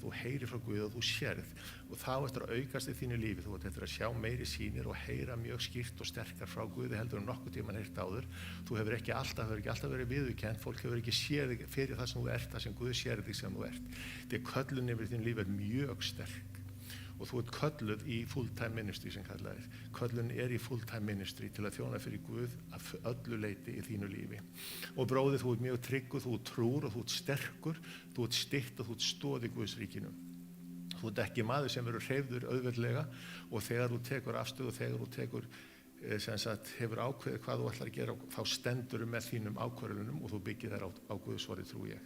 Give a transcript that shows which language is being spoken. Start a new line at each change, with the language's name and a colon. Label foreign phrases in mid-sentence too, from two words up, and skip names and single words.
Icelandic: Þú heyrir frá Guð og þú sérð. Og þá eftir að aukast í þínu lífi. Þú ert eftir að sjá meiri sýnir og heyra mjög skýrt og sterkar frá Guði heldur en nokkuð tímann heyrt áður. Þú hefur ekki alltaf verið viðurkennt. Fólk hefur ekki séð þig fyrir það sem þú ert, það sem Guð sér þig sem þú ert. Því köllun yfir þínu lífi er mjög sterk. Og þú ert kölluð í
English: full-time ministry
Icelandic: sem kallað er. Köllun er í
English: full-time ministry
Icelandic: til að þjóna fyrir Guð af öllu leyti í þínu lífi. Og bróðið, þú ert mjög tryggur, þú ert trúr og þú ert sterkur, þú ert styrkt og þú ert stoð í Guðs ríkinu. Þú ert ekki maður sem eru hreyfður auðveldlega og þegar þú tekur afstöðu og þegar þú tekur, hefur ákveðið hvað þú ætlar að gera, þá stendur með þínum ákvörðunum og þú byggir þær á Guðsorði, trú ég.